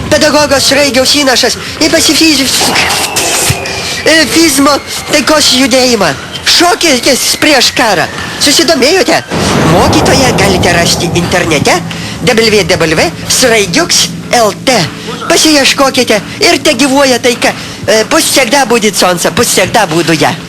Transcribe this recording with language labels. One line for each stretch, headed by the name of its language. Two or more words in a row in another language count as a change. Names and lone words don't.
Lithuanian: pedagogo Sraigiaus įnašas į pacifizmo taikos judėjimą. Šokis prieš karą. Susidomėjote? Mokytoją galite rasti internete www.sraigiuks.lt. Pasiieškokite ir te gyvuoja taika.
Russian: Пусть всегда будет солнце, пусть всегда буду я.